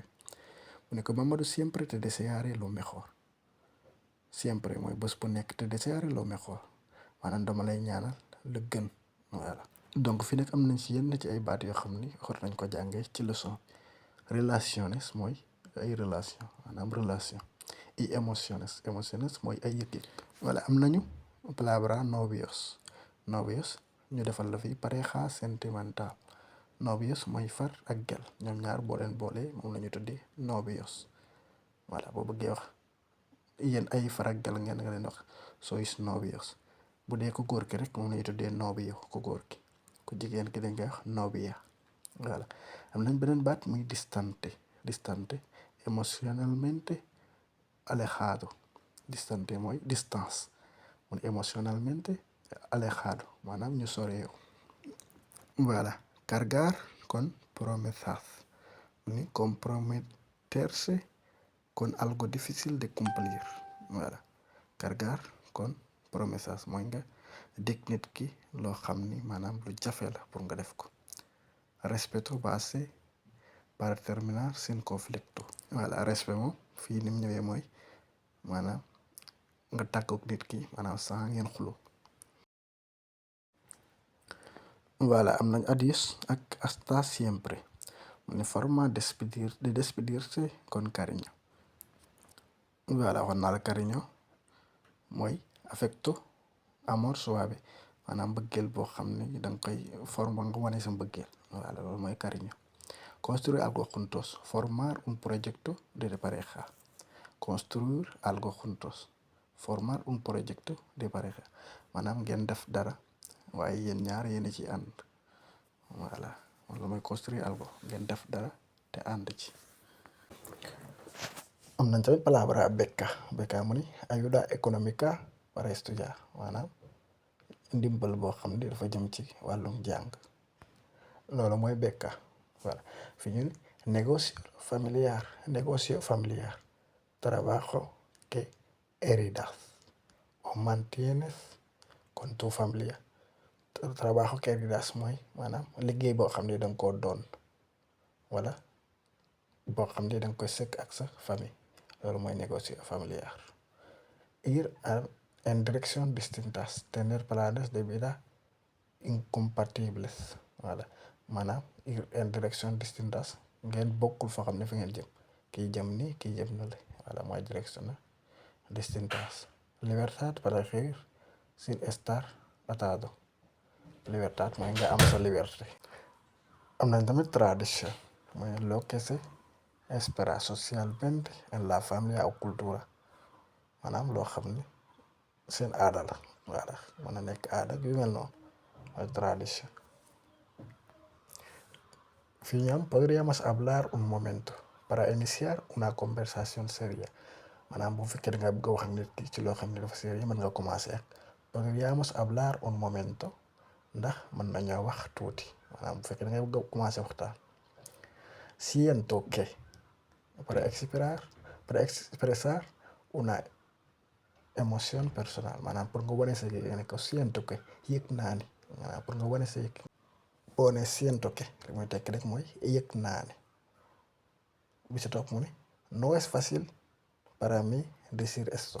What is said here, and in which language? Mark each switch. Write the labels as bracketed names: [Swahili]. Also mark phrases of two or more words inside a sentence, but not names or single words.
[Wolof] Mu ne ko [Spanish] Mamadou siempre te desearé lo mejor. [Wolof] Siempre mooy bés bu nekk [Spanish] te desearé lo mejor [Wolof] maanaam dama lay ñaanal la gën. [French] Voilà, donc [Wolof] fi nag am nañ ci yenn ci ay baat yoo xam ni xor nañ ko jàngee ci leçon. Relaciones mooy ay relation maanaam relation. [Spanish] Y emociones [Wolof] mooy ay yëg-yëg. Voilà, am nañu [Spanish] palabra novios. [Wolof] Novios ñu defal la fi [Spanish] pareja sentimental. [Wolof] Novios mooy far ak gel ñoom ñaar boo leen boolee moom la ñu tuddee novios. Voilà, boo bëggee wax yéen ay far ak gel ngeen nga leen wax sois novios. Bu dee ku góor ki rek moom la ñu tuddee novio ku góor ki. Ku jigéen ki dañ koy wax novia. Voilà, am nañ beneen baat muy [Spanish] distante emocionalmente alejado. [Wolof] Distante mooy distance muy [Spanish] emocionalmente alejado [Wolof] maanaam ñu soreewu. Voilà, [Spanish] cargar con promesas ni comprometerse con algo difícil de cumplir. [Wolof] Voilà, [Spanish] cargar con promesas [Wolof] mooy nga dig nit ki loo xam ni maanaam lu jafe la pour nga def ko. [Spanish] Respeto base para terminar sin conflicto. [Wolof] Voilà, respect moom fii ni mu ñëwee mooy maanaam nga tàggoog nit ki maanaam sans ngeen xuloo. Voilà, am nañ adiós ak [Spanish] hasta siempre. Une forma de despedirse con cariño. [Wolof] Voilà, waxoon naa la cariño mooy [Spanish] affecto amor suave [Wolof] maanaam mbëggeel boo xam ne danga koy forma nga wane sa mbëggeel. [Spanish] Voilà, [Wolof] loolu mooy [Spanish] cariño. Construir algo juntos. Formar un proyecto de pareja. Construir algo juntos. Formar un proyecto de pareja [Wolof] maanaam ngeen def dara waaye yéen ñaar yéen a ci ànd. Voilà, loolu mooy construire algo ngeen def dara te ànd ci. Am nañ tamit [Spanish] palabra beca [Wolof] mu ni [Spanish] ayuda económica para estudiar [Wolof] maanaam ndimbal boo xam ne dafa jëm ci wàllum jàng. Loolu mooy [Spanish] beca. Voilà, [Wolof] fi ñu [Spanish] negocio familiar trabajo que heredas o mantienes con tu familia. Trabajo que heredas [Wolof] mooy maanaam liggéey boo xam ne danga koo doon wala boo xam ne danga koy sëkk ak sa famille. Loolu mooy [Spanish] negocio familiar. Ir en dirección distintas, tener planes de vida incompatibles. [Wolof] Voilà, maanaam [Spanish] ir en dirección distintas [Wolof] ngeen bokkul foo xam ne fi ngeen jëm kii jëm nii kii jëm na le. Voilà, mooy [Spanish] dirección distintas. Libertad para elegir sin estar atado. [Wolof] Libertad mooy nga am sa liberté. Am nañ tamit tradition mooy [Spanish] lo que se inspira socialmente en la familia o cultura [Wolof] maanaam loo xam ni seen aada la voilà mën na nekk aada yu mel noonu mooy tradition. Fii ñoom [Spanish] podríamos hablar un momento para iniciar una conversación seria [Wolof] maanaam bu fekkee da nga bëgg a wax ak nit ki ci loo xam ne dafa sérieux mën nga commencé ak [Spanish] podríamos hablar un momento [Wolof] ndax mën nañoo wax tuuti maanaam bu fekkee da nga bëgg a commencé waxtaan. [Spanish] Siento que para expresar una emoción personal [Wolof] maanaam pour nga wane sa yëg nga ne ko [Spanish] siento que [Wolof] yëg naa ni maanaam pour nga wane sa yëg boo ne [Spanish] siento que [Wolof] li muy tekki rek mooy yëg naa ni bi si topp mu ne [Spanish] no es fácil para mí decir esto.